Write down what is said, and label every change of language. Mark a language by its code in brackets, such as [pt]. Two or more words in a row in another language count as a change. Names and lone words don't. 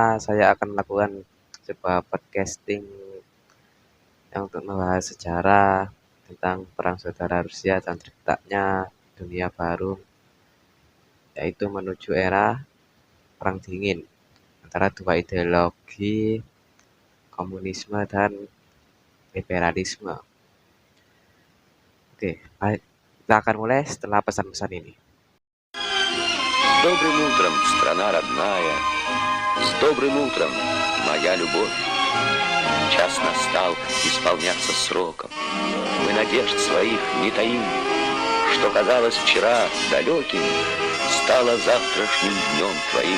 [id] Saya akan melakukan sebuah podcasting yang untuk membahas sejarah tentang perang saudara Rusia dan terciptanya dunia baru, yaitu menuju era perang dingin antara dua ideologi komunisme dan liberalisme. Oke, baik. Kita akan mulai setelah pesan-pesan ini. [ru] С добрым утром, страна родная, с добрым утром, моя любовь. Час настал исполняться сроком. Мы надежд своих не таим, что казалось вчера далеким, стало завтрашним днем твоим.